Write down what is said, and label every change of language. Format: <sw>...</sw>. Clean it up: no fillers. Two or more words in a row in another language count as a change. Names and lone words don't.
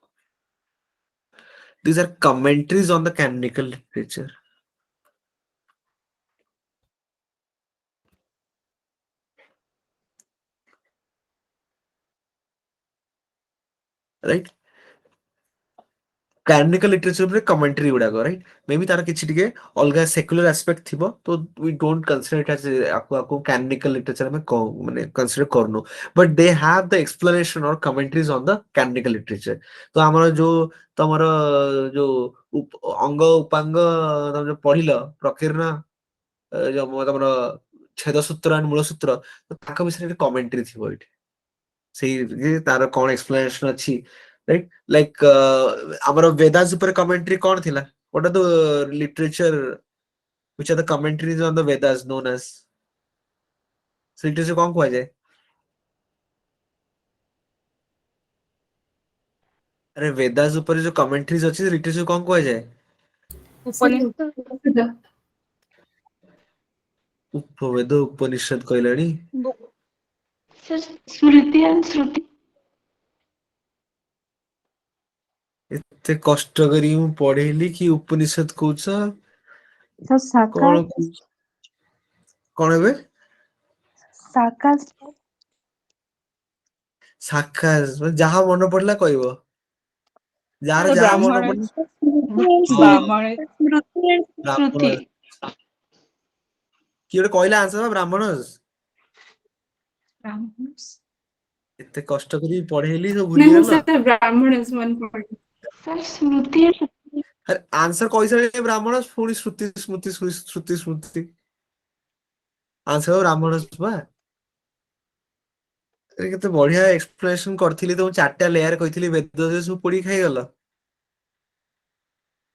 <en>These are commentaries on the canonical literature, right? Canonical literature ଉପରେ commentary ଗୁଡାକ, right?</en> <or>Maybe ତାର କିଛି ଟିକେ ଅଲଗା</or> <en>secular aspect</en> <or>ଥିବ, ତ</or> <en>we don't consider it as</en> <or>ଆକୁ</or> <en>canonical literature</en> <or>ଆମେ ମାନେ consider କରୁନୁ,</or> <en>but they have the explanation or commentaries on the canonical literature.</en> <or>ତ ଆମର ଯୋଉ ତମର ଯୋଉ ଅଙ୍ଗ ଉପାଙ୍ଗ ତମେ ଯୋଉ ପଢିଲ, ପ୍ରକୀର୍ଣ୍ଣ, ଯୋଉ ତମର ଛେଦ ସୂତ୍ର and ମୂଳ ସୂତ୍ର, ତାଙ୍କ ବିଷୟରେ କମେଣ୍ଟ୍ରି ଥିବ ଏଇଠି, ସେଇ ତାର କଣ ଏକ୍ସପ୍ଲାନେସନ ଅଛି,</or> <en>right?</en> <or>Like ଆମର ବେଦାସ ଉପରେ କମେଣ୍ଟ୍ରି କଣ ଥିଲା?</or> <en>What are the literature which are the commentaries on the Vedas known as? So literature</en> <or>କଣ କୁହାଯାଏ? ଆରେ ବେଦାସ ଉପରେ ଯୋଉ commentaries ଅଛି, literature କଣ କୁହାଯାଏ? उपनिषद ଉପବେଦ ଉପନିଷଦ କହିଲାଣି।</or> <en>sir smriti and shruti</en> <or>ଏତେ କଷ୍ଟ କରି ମୁଁ ପଢେଇଲି କି ଉପନିଷଦ କହୁଛ, सर साकार କଣ ଏବେ? साकार ଶାଖା, ଯାହା ମନେ ପଡିଲା କହିବ, ଯାହାର ଯାହା ମନେ ब्राह्मण ପଡିଲା। ହଁ, ब्राह्मण ବ୍ରାହ୍ମଣ, श्रुति କିଏ ଗୋଟେ କହିଲା ଆନ୍ସର ବ୍ରାହ୍ମଣ। ଏତେ କଷ୍ଟ କରି ପଢେଇଲି ସବୁ ନାଇଁ ଭୁଲିଗଲ। ସାର୍ ବ୍ରାହ୍ମଣ ମନେ ପଡୁନି। सर स्मृति ଆରେ ଆନ୍ସର କହିସାରିଲେ ବ୍ରାହ୍ମଣ, ପୁଣି ଶ୍ରୁତି ସ୍ମୃତି ଶ୍ରୁତି ସ୍ମୃତି, ଆନ୍ସର ବ୍ରାହ୍ମଣ ବା। କେତେ ବଢିଆ ଏକ୍ସପ୍ଲେନେସନ କରିଥିଲି, ତମକୁ 4ଟା ଲେୟାର କହିଥିଲି, ବେଦ ସବୁ ପୋଡି ଖାଇଗଲ।</or>